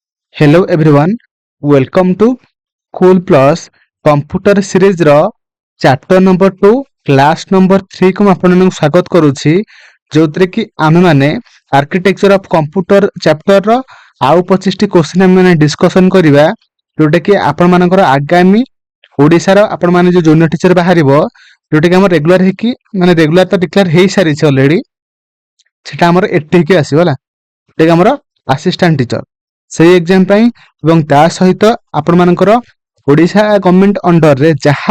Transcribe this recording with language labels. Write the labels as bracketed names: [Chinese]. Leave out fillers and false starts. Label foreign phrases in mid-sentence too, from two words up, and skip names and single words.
[English] Hello everyone, welcome to Cool Plus Computer Series [Odia] ର [English] chapter number 2 class number 3 [Odia] को ଆପଣମାନଙ୍କୁ ସ୍ୱାଗତ କରୁଛି ଯୋଉଥିରେ କି ଆମେ ମାନେ [English] architecture of computer chapter [Odia] ର ଆଉ 25ଟି କ୍ୱେଶ୍ଚନ ଆମେ ମାନେ ଡିସ୍କସନ କରିବା ଯୋଉଟା କି ଆପଣ ମାନଙ୍କର ଆଗାମୀ ଓଡ଼ିଶାର ଆପଣ ମାନେ ଯୋଉ [English] junior teacher [Odia] ବାହାରିବ ଯୋଉଟା କି ଆମର ରେଗୁଲାର ହେଇକି ମାନେ ରେଗୁଲାର ତ ଡିକ୍ଲେୟାର ହେଇ ସାରିଛି ଅଲରେଡି ସେଟା ଆମର ଏଟିକି ଆସିବ ହେଲା ଏଟା କି ଆମର [English] assistant teacher [Odia] ସେଇ ଏକ୍ଜାମ ପାଇଁ ଏବଂ ତା ସହିତ ଆପଣ ମାନଙ୍କର ଓଡ଼ିଶା ଗଭର୍ଣ୍ଣମେଣ୍ଟ ଅଣ୍ଡରରେ ଯାହା